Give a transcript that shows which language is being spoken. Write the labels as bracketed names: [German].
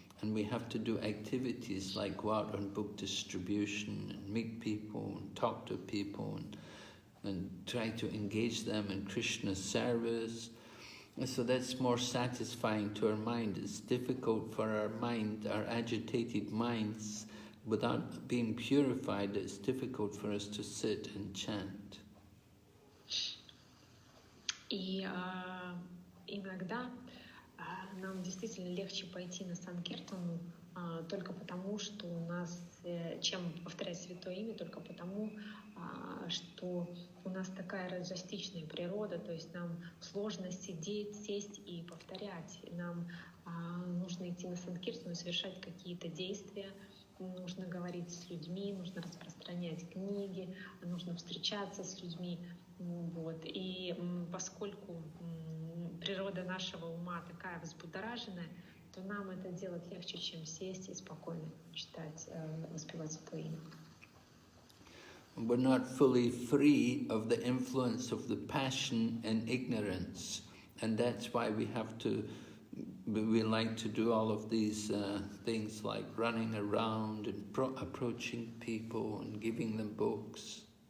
[English] And we have to do activities like go out on book distribution and meet people and talk to people and try to engage them in Krishna's service. And so that's more satisfying to our mind. It's difficult for our mind, our agitated minds, without being purified, it's difficult for us to sit and chant. [Russian] И иногда нам действительно легче пойти на Санкиртану только потому, что у нас, чем повторять святое имя, только потому, что у нас такая разжастичная природа, то есть нам сложно сидеть, сесть и повторять. Нам нужно идти на Санкиртану и совершать какие-то действия, нужно говорить с людьми, нужно распространять книги, нужно встречаться с людьми. Вот. И поскольку природа нашего ума такая взбудораженная, то нам это делать легче, чем сесть и спокойно читать, воспевать святое имя. [English] We're not fully free of the influence of the passion and ignorance, and that's why we like to do all of these things like running around and approaching people and giving them books.